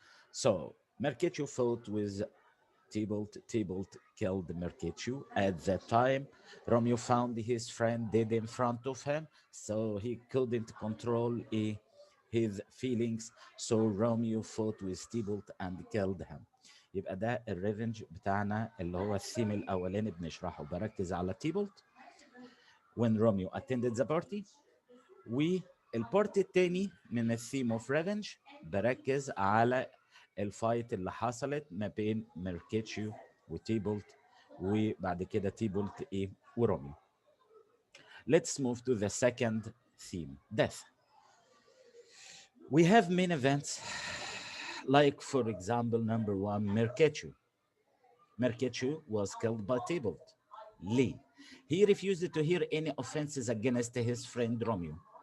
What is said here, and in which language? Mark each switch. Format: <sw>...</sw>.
<en>So Mercutio fought with Tybalt. Tybalt killed Mercutio. At that time, Romeo found his friend dead in front of him, so he couldn't control his feelings. So Romeo fought with Tybalt and killed him.</en> <ar>يبقى ده الريفنج بتاعنا اللي هو الثيم الاولاني بنشرحه. بركز على</ar> <en>Tablet when Romeo attended the party.</en> <ar>والبارتي التاني من الثيم اوف ريفنج بركز على الفايت اللي حصلت ما بين ميركيتشيو وتيبولت، وبعد كده تيبولت وروميو.</ar> <en>Let's move to the second theme, death. We have main events like, for example, number one, Mercutio. Mercutio was killed by Tybalt. Lee. He refused to hear any offenses against his friend Romeo.</en>